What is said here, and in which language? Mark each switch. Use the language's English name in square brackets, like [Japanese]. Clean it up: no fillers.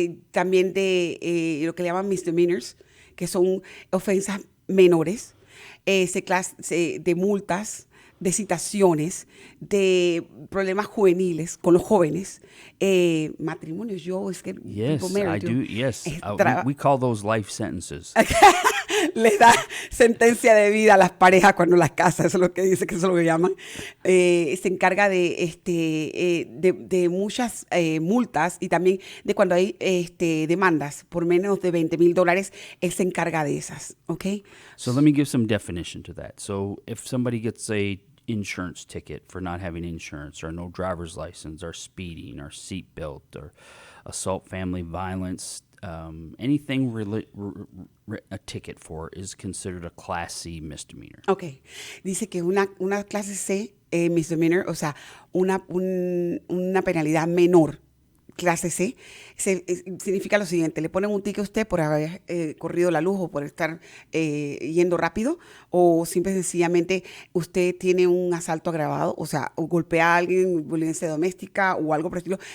[Spanish] También de lo que le llaman misdemeanors, que son ofensas menores. De multas, de citaciones, de problemas juveniles con los jóvenes, matrimonios. [English] Yes, I do. Yes, we call those life sentences. [Spanish] Les da sentencia de vida a las parejas cuando las casan, eso es lo que dice, que eso es lo que llaman. Se encarga de muchas multas y también de cuando hay demandas por menos de $20,000, él se encarga de esas, ¿ok? [English] So let me give some definition to that. So if somebody gets a insurance ticket for not having insurance, or no driver's license, or speeding, or seatbelt, or assault, family violence, anything a ticket for is considered a Class C misdemeanor. Ok. [Spanish] Dice que una clase C misdemeanor, o sea, una penalidad menor, clase C, significa lo siguiente: le ponen un ticket a usted por haber corrido la luz o por estar yendo rápido, o simple y sencillamente usted tiene un asalto agravado, o sea, o golpea a alguien, violencia doméstica o algo por el estilo.